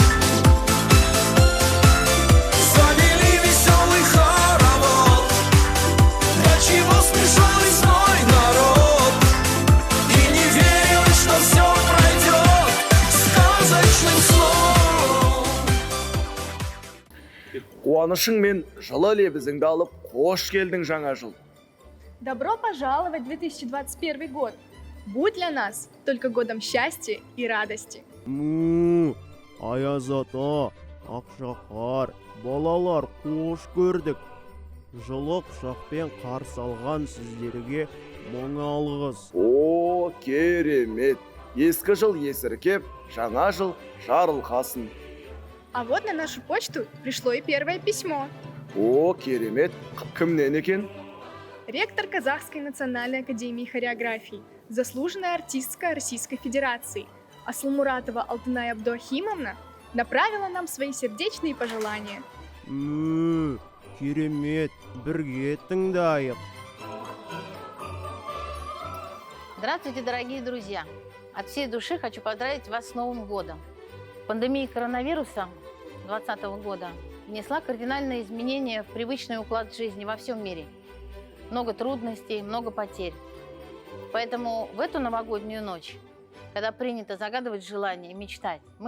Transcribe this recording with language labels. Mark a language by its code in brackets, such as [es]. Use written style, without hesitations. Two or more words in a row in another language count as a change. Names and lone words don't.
[ru] Завели веселый хоровод. До чего смешон весной народ. И не верилось, что все пройдет сказочным сном. [kk] Қуанышыңмен жылы лебізіңді алып, қош келдің жаңа жыл. [ru] Добро пожаловать в 2021 год! Будь для нас только годом счастья и радости. [kk] Аяз ата, Ақшақар, балалар қош көрдік. Жылы құшақпен қарсы алған сіздерге мың алғыс. О, керемет! Ескі жыл есіркеп, жаңа жыл жарылқасын. [ru] А вот на нашу почту пришло и первое письмо. [kk] О, керемет! Кімнен екен? [ru] Ректор Казахской национальной академии хореографии, заслуженная артистка Российской Федерации Асылмуратова Алтынай Абдуахимовна направила нам свои сердечные пожелания. [kk] Керемет, бірге тыңдайық. [ru] Здравствуйте, дорогие друзья! От всей души хочу поздравить вас с Новым годом. Пандемия коронавируса 2020 года внесла кардинальные изменения в привычный уклад жизни во всем мире. Много трудностей, много потерь. Поэтому в эту новогоднюю ночь, когда принято загадывать желания и мечтать, мы